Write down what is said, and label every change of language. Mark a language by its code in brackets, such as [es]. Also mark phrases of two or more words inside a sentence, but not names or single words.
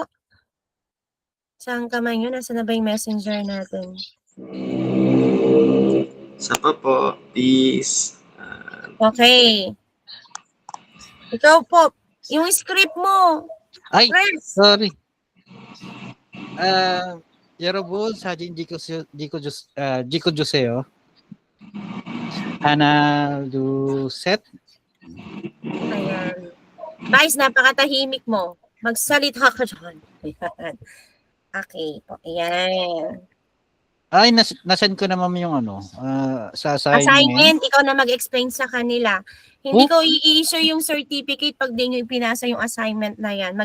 [tl] Saan kamay nyo? Nasa na ba yung messenger natin? Isa pa po. Peace. Okay. Ikaw po, yung script mo. Ay, Friends. sorry. [ko] 여러분 사진 찍어주세요. 하나, 둘, 셋. [tl] Ayan. Vice, napakatahimik mo. Magsalita ka dyan. Ayan. Okay po. Ayan. Ay, nasend ko naman yung sa assignment. Assignment, ikaw na mag-explain sa kanila. Hindi ko i-issue yung certificate pag di nyo ipinasa yung assignment na yan.